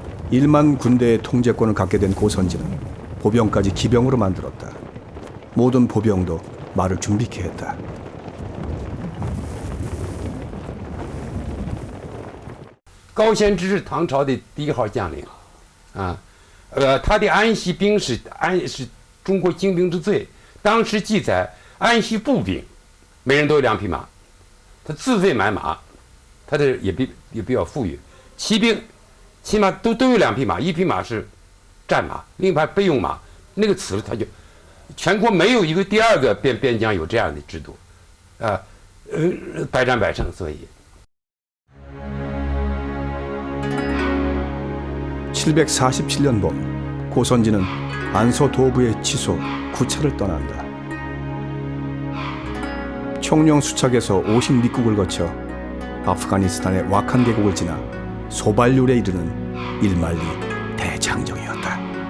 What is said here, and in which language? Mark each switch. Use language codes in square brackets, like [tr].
[ko] 일만 군대의 통제권을 갖게 된 고선지는 보병까지 기병으로 만들었다. 모든 보병도 말을 준비케 했다. [zh] 高仙芝是唐朝的第1号将领，啊，他的安西兵是中国精兵之最。当时记载，安西步兵每人都有2匹马，他自费买马，他的也比较富裕。骑兵起码都有2匹马，一匹马是战马，另一匹备用马。那个此他就全国没有一个第2个边疆有这样的制度，百战百胜，所以。 [ko] 747년 봄, 고선지는 안서 도부의 치소 구차를 떠난다. 총령 수착에서 50리국을 거쳐 아프가니스탄의 와칸 계곡을 지나 소발률에 이르는 일만리 대장정이었다.